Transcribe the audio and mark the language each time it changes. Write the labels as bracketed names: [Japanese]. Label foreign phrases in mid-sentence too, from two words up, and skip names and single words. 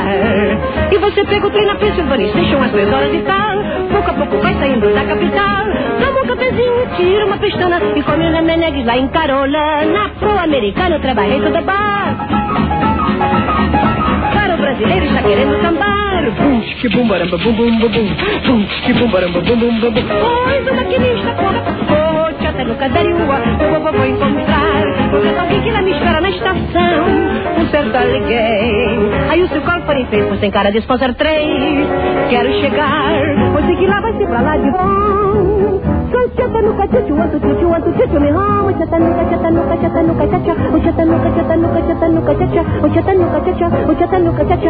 [Portuguese] E você pega o trem na Pennsylvania Station às 3 horas e tal. Pouco a pouco vai saindo da capital. Toma um cafezinho, tira uma pestana e come na Meneghis lá em Carolina. Pro americano trabalhei toda bar. Para o brasileiro está querendo sambar. Bum, que bum, baramba, bum, bum, bum, bum. Bum, que bum, baramba, bum, bum, bum, bum. Pois o maquinista conta. Oh, Chattanooga Dariua, eu vou encontrar. Porque alguém que lá me espera na estação. Um certo alguém. Aí o seu corpo for feito, sem cara de sponsor 3. Quero chegar, pois sei que lá vai ser pra lá de bom. [English] Go chatanuka chuchu, want to chuchu me home. Chatanuka cha-cha. Chatanuka cha-cha.